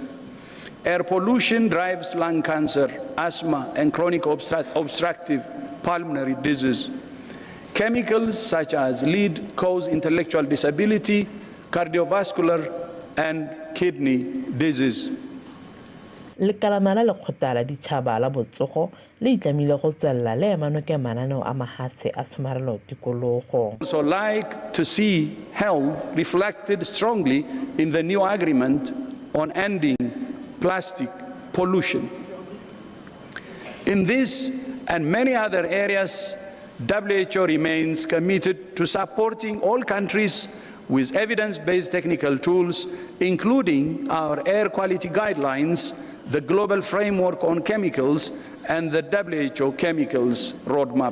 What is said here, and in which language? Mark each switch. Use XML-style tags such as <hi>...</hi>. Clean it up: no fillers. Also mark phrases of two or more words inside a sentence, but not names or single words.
<en>Air pollution drives lung cancer, asthma, and chronic obstructive pulmonary disease. Chemicals such as lead cause intellectual disability, cardiovascular, and kidney disease.</en> <tn>lekala la lekgotla la ditšhaba la botsogo le itlamile go tswelela le emanoke mananeo a mahatshe a tshomarelo tikologo.</tn> <en>So like to see health reflected strongly in the new agreement on ending plastic pollution. In this and many other areas, WHO remains committed to supporting all countries with evidence-based technical tools, including our air quality guidelines, the Global Framework on Chemicals, and the WHO Chemicals Roadmap.</en>